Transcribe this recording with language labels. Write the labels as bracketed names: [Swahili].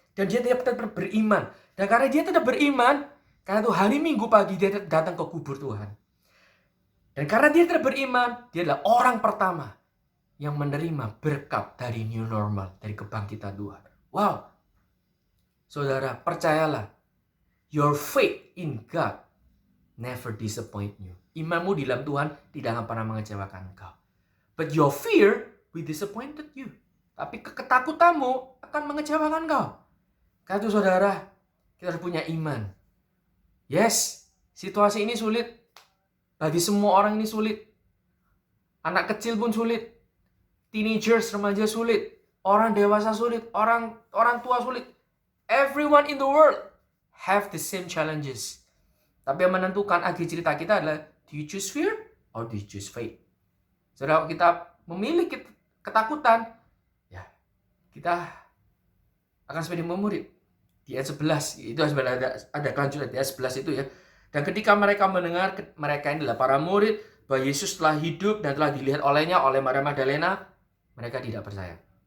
[Indonesian] Dan dia tetap beriman. Dan karena dia tetap beriman, karena itu hari Minggu pagi dia datang ke kubur Tuhan. Dan karena dia tetap beriman, dia adalah orang pertama yang menerima berkat dari new normal, dari kebangkitan Tuhan. Wow. Saudara, percayalah. [English] Your faith in God never disappoint you. [Indonesian] Imanmu di dalam Tuhan tidak akan pernah mengecewakan engkau. [English] But your fear will disappointed you. [Indonesian] Tapi ketakutanmu akan mengecewakan engkau. Karena itu saudara, kita harus punya iman. Yes, situasi ini sulit. Bagi semua orang ini sulit. Anak kecil pun sulit. Teenagers, remaja sulit. Orang dewasa sulit. Orang tua sulit. [English] Everyone in the world have the same challenges. [Indonesian] Tapi yang menentukan akhir cerita kita adalah, [English] do you choose fear or do you choose faith? [Indonesian] Saudara, kita memilih ketakutan, ya kita akan seperti murid. Di ayat 11, itu sebenarnya ada kelanjutan di ayat 11 itu ya. Dan ketika mereka mendengar, mereka ini adalah para murid, bahwa Yesus telah hidup dan telah dilihat olehnya, oleh Maria Magdalena, mereka tidak percaya.